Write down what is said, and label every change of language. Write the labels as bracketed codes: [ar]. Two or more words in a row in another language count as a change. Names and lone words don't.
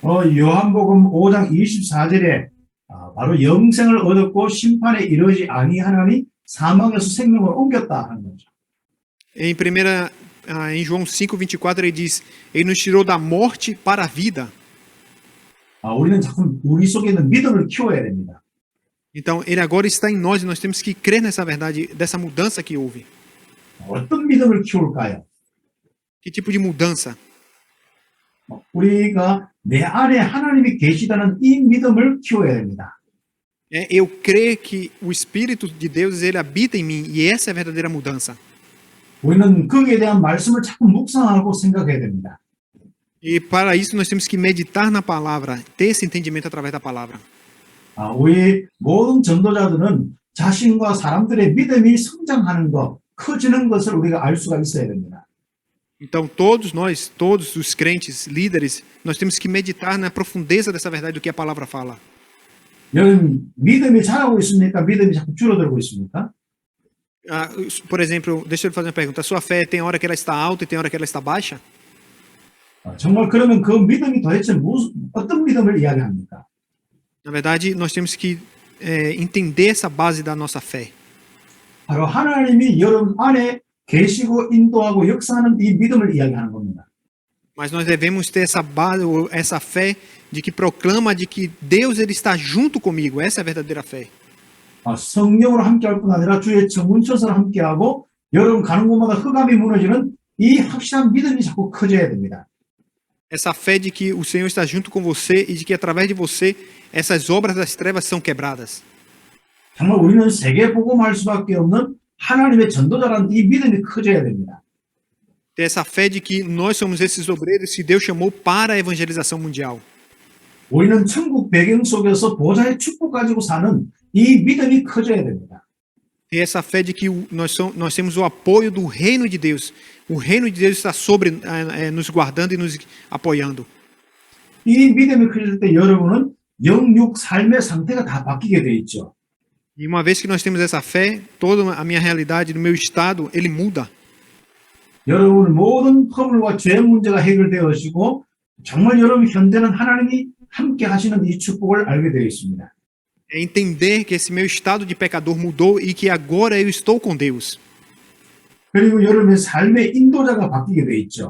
[ko] 요한복음 5장 24절에 바로 영생을 얻었고 심판에 이르지 아니하나니 사망에서 생명을 옮겼다 하는 거죠. [pt] Em João 5:24 ele diz: Ele nos tirou da morte para a vida. [ko] 우리는 자꾸 우리 속에 있는 믿음을 키워야 됩니다. [pt] Então ele agora está em nós e nós temos que crer nessa verdade, dessa mudança que houve. [ko] 어떤 믿음을 키울까요? [pt] Que tipo de mudança? [ko] 우리가 내 안에 하나님이 계시다는 이 믿음을 키워야 됩니다. [pt] Eu creio que o Espírito de Deus ele habita em mim e essa é a verdadeira mudança. [ko] 우리는 거기에 대한 말씀을 자꾸 묵상하고 생각해야 됩니다. [pt] E para isso nós temos que meditar na palavra, ter esse entendimento através da palavra. [ko] 우리 모든 전도자들은 자신과 사람들의 믿음이 성장하는 것, 커지는 것을 우리가 알 수가 있어야 됩니다. [pt] Então todos nós, todos os crentes, líderes, nós temos que meditar na profundeza dessa verdade do que a palavra fala. [ko] 여러분 믿음이 자라고 있습니까? 믿음이 자꾸 줄어들고 있습니까? [pt] Por exemplo, deixa eu fazer uma pergunta. A sua fé tem hora que ela está alta e tem hora que ela está baixa? [ko] 정말 그러면 그 믿음이 도대체 어떤 믿음을 이야기합니까? [pt] Na verdade, nós temos que entender essa base da nossa fé. [ko] 바로 하나님이 여러분 안에 계시고 인도하고 역사하는 이 믿음을 이야기하는 겁니다. [pt] Mas nós devemos ter essa base, essa fé de que proclama de que Deus ele está junto comigo. Essa é a verdadeira fé. [ko] 성령으로 함께할 뿐 아니라 주의 정운천사로 함께하고 여러분 가는 곳마다 흑암이 무너지는 이 확실한 믿음이 자꾸 커져야 됩니다. [pt] Essa fé de que o Senhor está junto com você e de que através de você essas obras das trevas são quebradas. [ko] 정말 우리는 세계 복음할 수밖에 없는 하나님의 전도자라는 이 믿음이 커져야 됩니다. [pt] Ter essa fé de que nós somos esses obreiros que Deus chamou para a evangelização mundial. [ko] 우리는 천국 배경 속에서 보좌의 축복 가지고 사는 이 믿음이 커져야 됩니다. [pt] Ter essa fé de que nós temos o apoio do reino de Deus. O reino de Deus está sobre nos guardando e nos apoiando. [ko] 이 믿음이 커질 때 여러분은 영육 삶의 상태가 다 바뀌게 돼 있죠. [pt] E uma vez que nós temos essa fé, toda a minha realidade, do meu estado, ele muda. [ko] 여러분 모든 허물과 죄 문제가 해결되어지고 정말 여러분 현재는 하나님이 함께 하시는 이 축복을 알게 되어 있습니다. [pt] É entender que esse meu estado de pecador mudou e que agora eu estou com Deus. [ko] 그리고 여러분의 삶의 인도자가 바뀌게 돼 있죠.